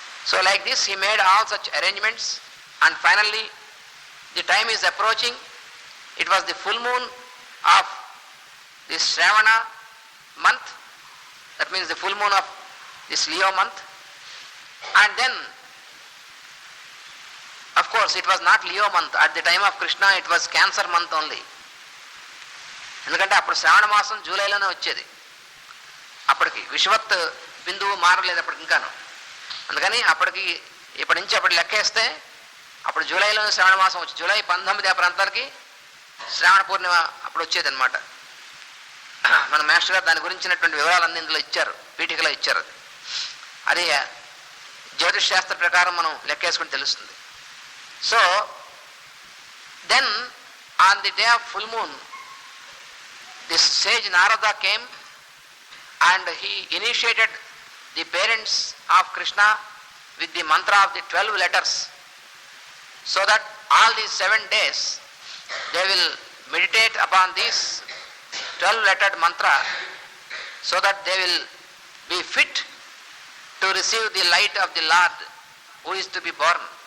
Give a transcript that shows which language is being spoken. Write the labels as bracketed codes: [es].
[en] So like this he made all such arrangements, and finally the time is approaching. It was the full moon of this Shravana month, that means the full moon of this Leo month, and then of course it was not Leo month. At the time of Krishna it was Cancer month only, [te] ఎందుకంటే అప్పుడు శ్రావణ మాసం జూలైలోనే వచ్చేది, అప్పటికి విశ్వత్ బిందువు మారలేదు అప్పటికి ఇంకాను. అందుకని అప్పటికి ఇప్పటి నుంచి అప్పుడు లెక్కేస్తే అప్పుడు జూలైలో శ్రావణ మాసం వచ్చి జూలై 19 ఆ ప్రాంతానికి శ్రావణ పూర్ణిమ అప్పుడు వచ్చేది అనమాట. మన మాస్టర్ గారు దాని గురించినటువంటి వివరాలన్నీ ఇందులో ఇచ్చారు, పీఠికలో ఇచ్చారు. అది జ్యోతిష్ శాస్త్ర ప్రకారం మనం లెక్కేసుకుని తెలుస్తుంది. [en] So then on the day of full moon this sage Narada came and he initiated the parents of Krishna with the mantra of the 12 letters, so that all these 7 days they will meditate upon this 12-lettered mantra, so that they will be fit to receive the light of the Lord who is to be born.